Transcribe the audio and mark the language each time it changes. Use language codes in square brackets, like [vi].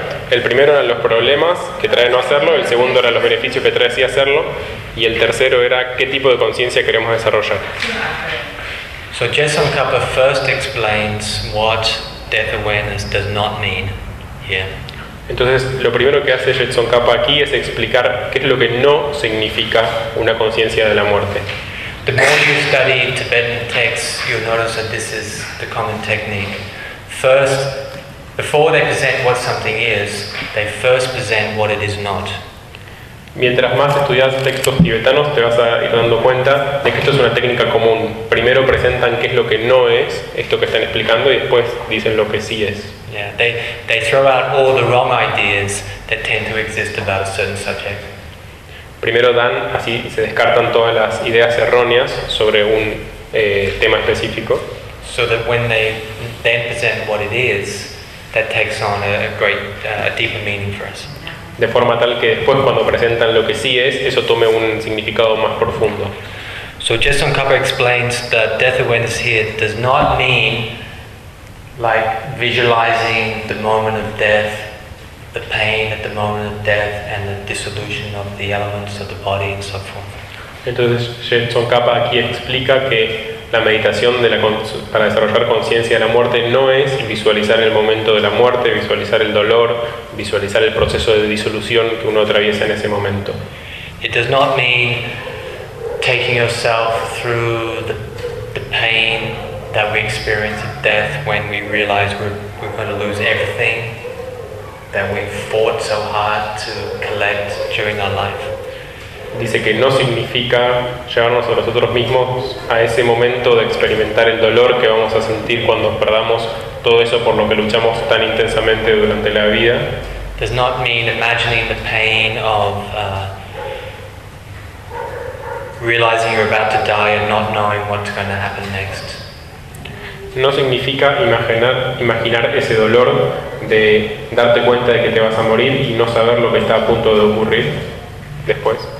[es] El primero eran los problemas que trae no hacerlo, el segundo eran los beneficios que trae sí hacerlo, y el tercero era qué tipo de conciencia queremos desarrollar. [en] So Jetsun Kapa first explains what death awareness does not mean here. [es] Entonces, lo primero que hace Jetsun Kapa aquí es explicar qué es lo que no significa una conciencia de la muerte. [en] The more you study Tibetan texts, you'll notice that this is the common technique. First, before they present what something is, they first present what it is not. [es] Mientras más estudias textos tibetanos, te vas a ir dando cuenta de que esto es una técnica común. Primero presentan qué es lo que no es, esto que están explicando, y después dicen lo que sí es. [en] Yeah, they throw out all the wrong ideas that tend to exist about a certain subject. [es] Primero dan, así se descartan todas las ideas erróneas sobre un tema específico. [en] So that when they then present what it is, that takes on a deeper meaning for us. [es] De forma tal que después cuando presentan lo que sí es, eso tome un significado más profundo. [en] So Jetsun Kapa explains that death awareness here does not mean like visualizing the moment of death, the pain at the moment of death, and the dissolution of the elements of the body and so forth. [es] Entonces, Jetsun Kapa aquí explica que la meditación de la para desarrollar conciencia de la muerte no es visualizar el momento de la muerte, visualizar el dolor, visualizar el proceso de disolución que uno atraviesa en ese momento. [en] It does not mean taking yourself through the pain that we experience at death when we realize we're going to lose everything that we've fought so hard to collect during our life. [es] Dice que no significa llevarnos a nosotros mismos a ese momento de experimentar el dolor que vamos a sentir cuando perdamos todo eso por lo que luchamos tan intensamente durante la vida. [en] Does not mean imagining the pain of realizing you're about to die and not knowing what's going to happen next. [es] No significa imaginar ese dolor de darte cuenta de que te vas a morir y no saber lo que está a punto de ocurrir después.